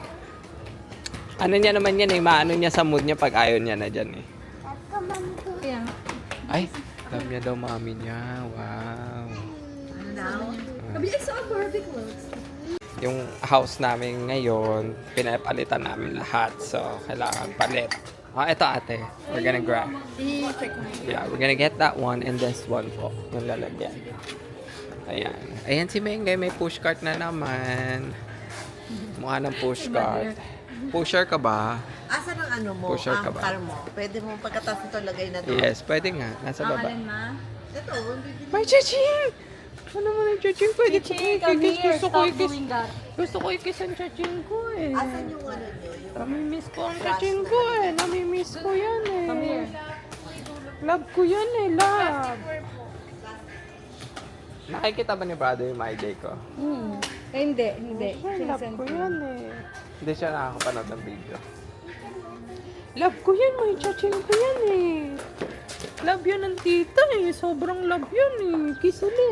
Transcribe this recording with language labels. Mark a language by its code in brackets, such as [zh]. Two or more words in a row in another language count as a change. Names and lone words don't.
[tl] Ano niya naman yan eh, maano niya sa mood niya pag ayaw niya na dyan eh. Kaya, Ay, love niya daw mami niya. Wow. sabi niya, so Barbie clothes. Yung house namin ngayon, pinapalitan namin lahat. So, kailangan palit. Ah, ito ate. [en] We're gonna grab. Yeah, we're gonna get that one and this one po. [tl] Yung lalagyan. Ayan. Ayan si Mengay, may pushcart na naman. Mukha ng pushcart. Pusher ka ba? Asan ang ano mo? Pusher ka Ang ba? car mo? Pwede mo pagkatapos nito lagay na doon. Yes, pwede nga. Nasa baba. Alin ma? Ito, bibili. May chaching! Ano naman yung chaching? Pwede ko [en] Chichi, come here. [tl] Gusto ko [en] Stop [tl] ikis. [en] doing that. [tl] Gusto ko ikis ang chaching ko eh. Asan yung ano nyo? Yung Namimiss ko ang chaching ko eh. Namimiss ko yan eh. [en] Come here. [tl] Love ko yan eh, love. Nakikita ba ni brother yung [en] my day [tl] ko? Eh, hindi. Love Sinisend ko ko. yan eh. Hindi siya nakakapanood ng video. Love ko yan, may chaching ko yan eh. Love yan ng tita eh. Sobrang love yan eh. Kiss ulit.